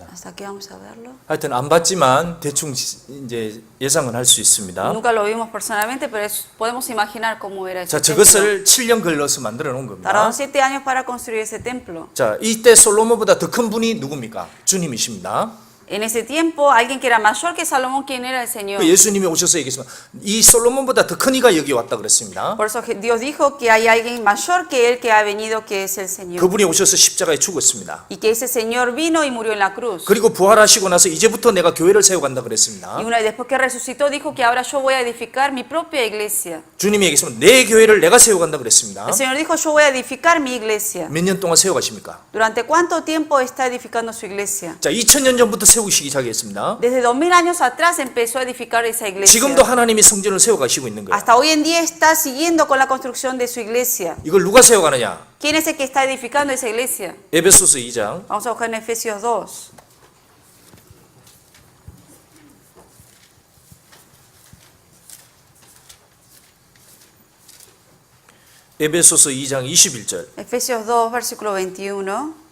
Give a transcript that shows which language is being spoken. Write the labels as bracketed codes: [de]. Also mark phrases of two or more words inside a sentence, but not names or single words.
[es] Hasta aquí vamos a verlo. [ko] 하여튼 안 봤지만 대충 이제 예상은 할 수 있습니다. [es] Nunca lo vimos personalmente, pero podemos imaginar cómo era ese [ko] 자, [es] templo. [ko] 저것을 7년 걸러서 만들어 놓은 겁니다. [es] Tardaron 7 años para construir ese templo. [ko] 자, 이때 솔로몬보다 더 큰 분이 누굽니까? 주님이십니다. [es] En ese tiempo, alguien que era mayor que Salomón, ¿quién era el Señor? [ko] 그 예수님이 오셔서 얘기했습니다. 이 솔로몬보다 더 큰 이가 여기 왔다 그랬습니다. [es] Por eso Dios dijo que hay alguien mayor que él que ha venido, que es el Señor. [ko] 그분이 오셔서 십자가에 죽었습니다. [es] Y que ese Señor vino y murió en la cruz. [ko] 그리고 부활하시고 나서 이제부터 내가 교회를 세워간다 그랬습니다. [es] Y una vez después que resucitó, dijo que ahora yo voy a edificar mi propia iglesia. [ko] 주님이 얘기했습니다. 내 교회를 내가 세워간다 그랬습니다. [es] El Señor dijo, yo voy a edificar mi iglesia. [ko] 몇 년 동안 세워가십니까? [es] ¿Durante cuánto tiempo está edificando su iglesia? [ko] 자, 2000년 전부터 세우시기 시작했습니다. [es] Desde 2000 años atrás empezó a edificar esa iglesia. [ko] 지금도 하나님이 성전을 세워가시고 있는 거예요. [es] Hasta hoy en día está siguiendo con la construcción de su iglesia. [ko] 이걸 누가 세워가느냐? [es] ¿Quién es el que está edificando esa iglesia? [ko] 에베소서 2장 [es] Vamos a buscar en Efesios 2. [ko] 에베소서 2장 21절. [es] Efesios 2, versículo 21.